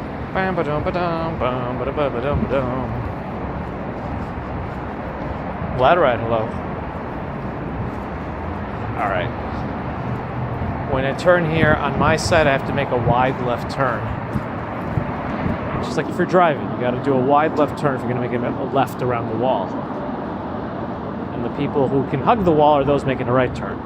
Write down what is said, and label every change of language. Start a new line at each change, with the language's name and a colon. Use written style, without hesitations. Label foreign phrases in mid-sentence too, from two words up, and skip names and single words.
English: Bam ba-dum ba-dum, bum ba-da-ba-ba-dum-ba-dum. Ladderite, hello. Alright. When I turn here, on my side I have to make a wide left turn. Just like if you're driving, you gotta do a wide left turn if you're gonna make a left around the wall. And the people who can hug the wall are those making a right turn.